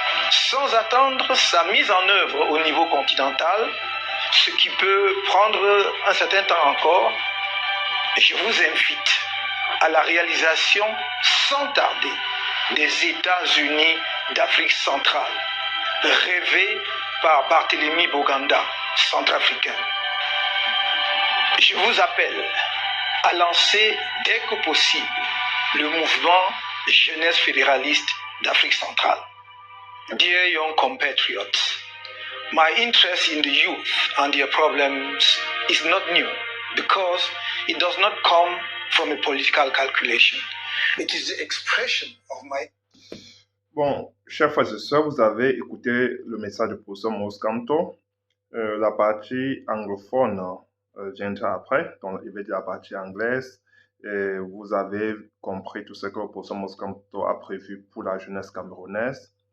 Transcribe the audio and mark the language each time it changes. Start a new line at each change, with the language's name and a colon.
French: Sans attendre sa mise en œuvre au niveau continental, ce qui peut prendre un certain temps encore, je vous invite à la réalisation sans tarder des États-Unis d'Afrique centrale, rêvés par Barthélemy Boganda, centrafricain. Je vous appelle à lancer dès que possible le mouvement Jeunesse fédéraliste d'Afrique centrale.
English: Dear young compatriots, my interest in the youth and their problems is not new because it does not come from a political calculation. It is the expression of my...
French: Bon, chers frères et sœurs, vous avez écouté le message du professeur Maurice Kamto. La partie anglophone viendra après, donc il va dire la partie anglaise. Et vous avez compris tout ce que le professeur Maurice Kamto a prévu pour la jeunesse camerounaise